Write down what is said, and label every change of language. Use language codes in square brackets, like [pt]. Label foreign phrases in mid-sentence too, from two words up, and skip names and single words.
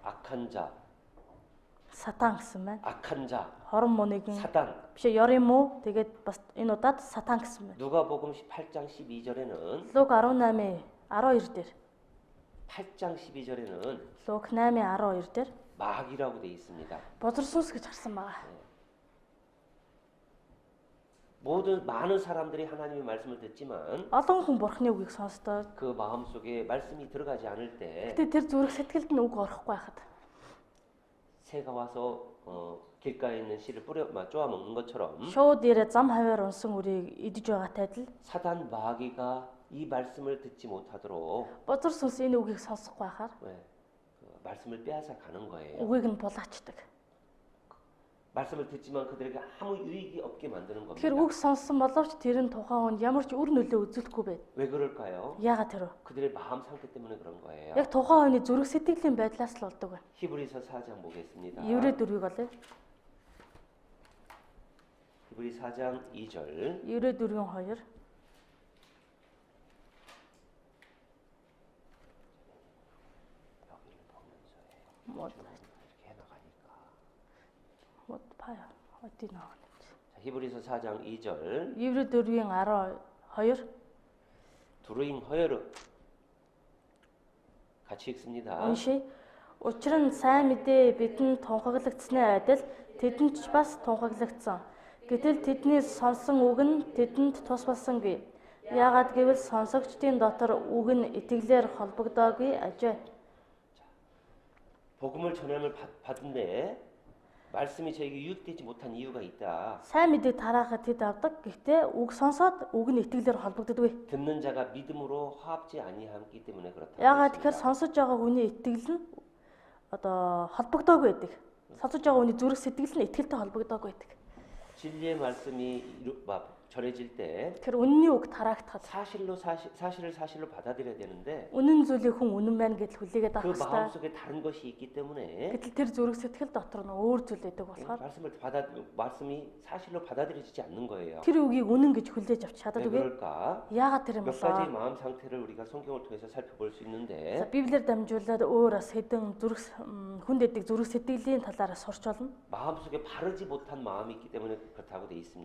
[ko] 악한 자, [mn] Сатан гэсэн байна. [ko] 악한 자, [mn] Хорон муу нэгэн [ko] 사단. [mn] биш ёрын муу тэгээд бас энэ удаад сатан гэсэн байна. [ko] 누가복음 8장 12절에는 [mn] Луг 18-ийн 12 дээр [ko] 8장 12절에는 [mn] Луг 8-ийн 12 дээр [ko] 마귀라고 되어 있습니다. [mn] бозорсүнс гэж харсан байгаа. [ko] 모든 많은 사람들이 하나님의 말씀을 듣지만 [mn] Олон хүн Бурхны үгийг сонсдоо. [ko] 그 마음속에 말씀이 들어가지 않을 때 [mn] Гэтэ тэр зүрх сэтгэлд нь үг орохгүй байхад [ko] 새가 와서 길가에 있는 씨를 쪼아 먹는 것처럼 [mn] шууд ирээ зам хаваар унсан үрийг идэж байгаатай адил [ko] 사단 마귀가 이 말씀을 듣지 못하도록 [mn] бозорсүнс энэ үгийг сонсохгүй байхаар [ko] 그 말씀을 빼앗아 가는 거예요. [mn] үгийг нь булаачдаг. [ko] 말씀을 듣지만 그들에게 아무 유익이 없게 만드는 겁니다. [mn] Тэгэхээр үг сонссон боловч тэр нь тухайн хүнд ямар ч үр нөлөө үзүүлэхгүй байд. [ko] 왜 그럴까요? [mn] Яагаад тэр вэ? [ko] 그들의 마음 상태 때문에 그런 거예요. [mn] Яг тухайн хүний зүрх сэтгэлийн байдлаас л болдог байна. [ko] 히브리서 4장 보겠습니다. [mn] Еврей 4-ийг болъё. [ko] 히브리 4장 2절. [mn] Еврей 4-ийн 2. [ko] 여기를 보면서 뭐 이렇게 해나가니까. 뭐 봐요. 어디 나오는지. 자, 히브리서 4장 2절. [mn] Еврей 4-ийн 12 дөрөвийн хоёр [ko] 같이 읽습니다. [mn] уншия. Учир нь сайн мэдээ бидэнд тунхаглагдсны адил тэдэнд ч бас тунхаглагдсан. Гэтэл тэдний сонсон үг нь тэдэнд тус болсонгүй. Яагаад гэвэл сонсогчдын дотор үг нь итгэлээр холбогдоогүй ажээ. [ko] 복음을 전함을 받은데 말씀이 저에게 유익되지 못한 이유가 있다. [mn] Сайн мэдээг тараахад тэд авдаг. Гэхдээ үг сонсоод үг нь итгэлээр холбогддоггүй. [ko] 듣는 자가 믿음으로 화합지 아니함기 때문에 그렇다. [mn] Яагаад тэгэхээр сонсож байгаа хүний итгэл нь одоо холбогдоогүй байдаг. Сонсож байгаа хүний зүрх сэтгэл нь итгэлтэй холбогдоогүй байдаг. [ko] 진리의 말씀이 전해질 때 [mn] тэр үнний үг тараагдахад [ko] 사실을 사실로 받아들여야 되는데 [mn] үнэн зүйлийг хүн үнэн байна гэж хүлээгээд [ko] 그 [mn] авах хэрэгтэй. [ko] 마음속에 다른 것이 있기 때문에 [mn] Гэтэл тэр зүрх сэтгэл дотор нь өөр зүйл байдаг болохоор [ko] 말씀이 사실로 받아들여지지 않는 거예요. [mn] тэр үгийг үнэн гэж хүлээж авч [ko] 왜 [mn] чаддаггүй. [ko] 그럴까? [mn] Яагаад тэр юм [ko] 몇 가지 [mn] болоо? [ko] 마음 상태를 우리가 성경을 통해서 살펴볼 수 [mn] За [ko] 있는데 [mn] Библиэр дамжуулаад өөр бас хэдэн зүрх хүнд эдэг зүрх сэтгэлийн талаараа сурч болно. [ko] 마음속에 바르지 못한 마음이 있기 때문에 그렇다고 돼 있습니다.